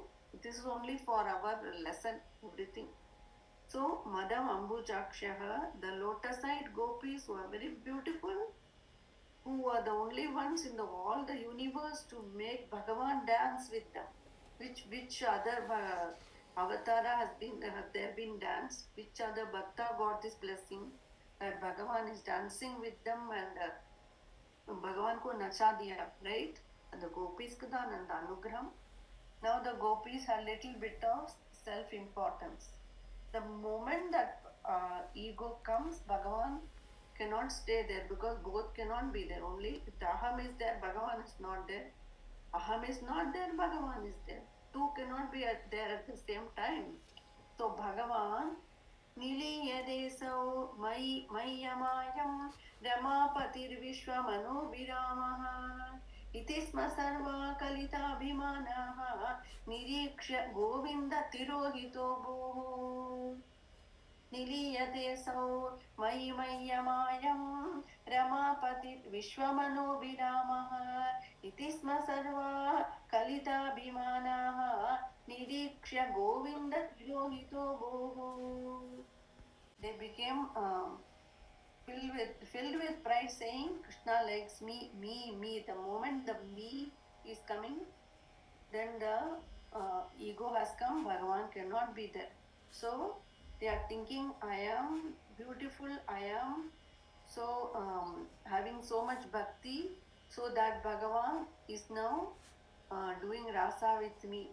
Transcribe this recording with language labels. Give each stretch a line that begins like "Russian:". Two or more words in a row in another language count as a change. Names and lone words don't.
English: This is only for our lesson, everything. So, Madam Ambujakshaha, the lotus-eyed gopis who are very beautiful, who are the only ones in all the universe to make Bhagavan dance with them. Which other avatara has there been danced? Which other bhakta got this blessing that Bhagavan is dancing with them and
Hindi: Bhagavan ko nacha diya,
English: right? And the gopis
Hindi: ka ananda anugraham.
English: Now the gopis have little bit of self-importance. The moment that ego comes, Bhagavan cannot stay there because both cannot be there. Only if the aham is there, Bhagavan is not there. Aham is not there, Bhagavan is there. Two cannot be there at the same time.
Sanskrit: So Bhagavan Niliyadesau Mayyamayam Ramapatir Vishwamano Viramaha Itisma Sarva Kalitabhimanaha Niriksha Govinda Tirohito Bhu Niliyadesau Mayyamayam Ramapatir Vishwamano Viramaha Itisma Sarva Kalitabhimanaha Niriksha Govinda Tirohito Bhu.
English: They became filled with pride, saying, Krishna likes me. The moment the me is coming, then the ego has come, Bhagavan cannot be there. So they are thinking, I am beautiful, I am so having so much bhakti, so that Bhagavan is now doing rasa with me.